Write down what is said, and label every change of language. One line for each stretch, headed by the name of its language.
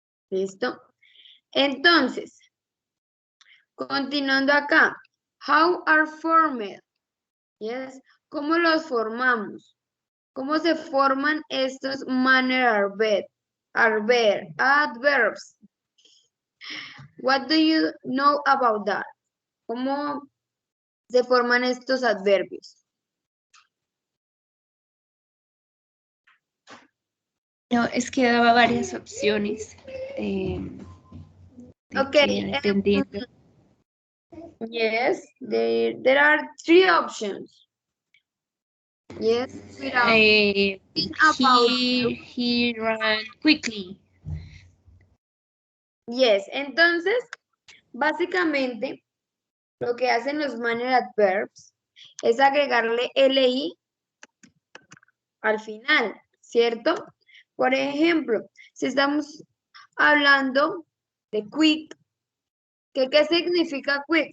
Spanish: ¿Listo? Entonces, continuando acá,
English: how are formed? Yes.
Spanish: ¿Cómo los formamos? ¿Cómo se forman estos manner adverbs?
English: What do you know about that?
Spanish: ¿Cómo se forman estos adverbios? No, es que daba varias opciones.
English: Okay.
Spanish: Dependiendo.
English: Yes, there are 3 options. Yes, without thinking about He ran quickly.
Spanish: Yes, entonces, básicamente, lo que hacen los manner adverbs es agregarle LI al final, ¿cierto? Por ejemplo, si estamos hablando de quick, ¿qué significa quick?